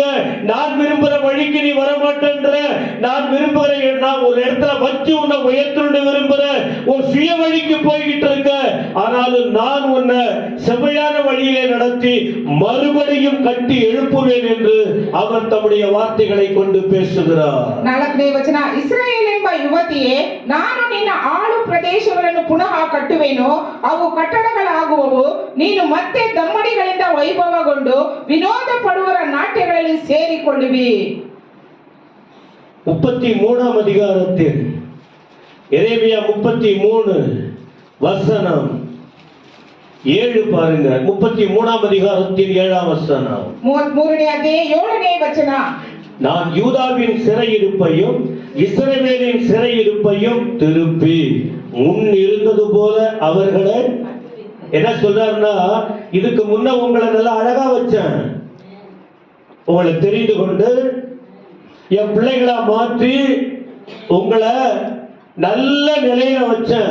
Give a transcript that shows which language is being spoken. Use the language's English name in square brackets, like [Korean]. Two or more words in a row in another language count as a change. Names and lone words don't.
[Tamil] நான் விரும்புகிற வழிக்கு நீ வரமாட்டேன்ற, நான் ஒரு இடத்துல வச்சு உன்னை உயர்த்தணும்னு விரும்புற, உன் சுய வழிக்கு போய்கிட்டு இருக்க. ஆனாலும் நான் உன்னை செவ்வையான வழியிலே நடத்தி மறுபடியும் கட்டி எழுப்புவேன் என்று அவர் தம்முடைய வார்த்தைகளை கொண்டு பேசுகிறார். [Kannada] 4ನೇ ವಚನ. ಇಸ್ರಾಯೇಲ್ ಎಂಬ ಯುವತಿಯೇ, ನಾನು ನಿನ್ನ ಆಳು ಪ್ರದೇಶಗಳನ್ನು ಪುನಃ ಕಟ್ಟುವೆನು, ಅವು ಕಟ್ಟಡಗಳಾಗುವವು. ನೀನು ಮತ್ತೆ ದಮ್ಮಡಿಗಳಿಂದ ವೈಭವಗೊಂಡು ವಿನೋದ ಪಡುವರ ನಾಟ್ಯಗಳಲ್ಲಿ ಸೇರಿಕೊಳ್ಳುವಿ. [Tamil] 33ஆம் அதிகாரத்தில் எரேமியா 33 வசனம் 7 பாருங்க. 33ஆம் அதிகாரத்தில் 7ஆம் வசனம். [Kannada] 33ನೇ ಅಧ್ಯಾಯ 7ನೇ ವಚನ. [Tamil] நான் யூதாவின் சிறையிருப்பையும் இஸ்ரவேலின் சிறையிருப்பையும் திருப்பி முன் இருந்தது போல அவர்களை, என்ன சொல்றாருன்னா, இதுக்கு முன்ன உங்களை நல்லா அழகா வச்சேன், உங்களை தெரிந்து கொண்டு என் பிள்ளைகளா மாற்றி உங்களை நல்ல நிலையில வச்சேன்.